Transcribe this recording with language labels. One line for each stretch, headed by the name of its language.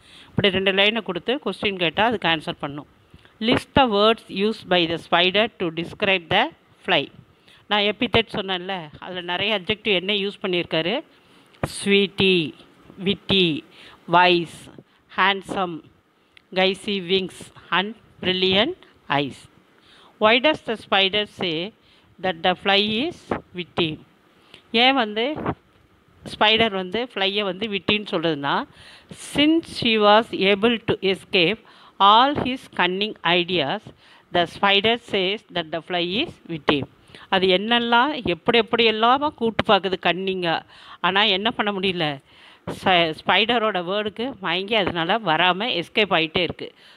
Tamil: இப்படி 2 லைனை கொடுத்து கொஸ்டின் கேட்டால் அதுக்கு ஆன்சர் பண்ணும்.
English: List the words use by the spider to describe the fly.
Tamil: நான் எபித்தட் சொன்னேன்ல, அதில் நிறைய அட்ஜெக்டிவ் என்ன யூஸ் பண்ணியிருக்காரு, sweetie, விட்டி, wise, handsome,
English: gauzy wings and brilliant eyes. Why does the spider say that the fly is witty?
Tamil: ஏன் வந்து spider வந்து ஃப்ளையை வந்து விட்டின்னு சொல்கிறதுனா,
English: Since she was able to escape all his cunning ideas the spider says that the fly is witty.
Tamil: அது என்னெல்லாம் எப்படி எல்லாமா கூட்டு பார்க்குது கன்னிங்காக, ஆனால் என்ன பண்ண முடியல, ஸ்பைடரோட வேர்டுக்கு மயங்கி அதனால் வராமல் எஸ்கேப் ஆகிட்டே இருக்குது.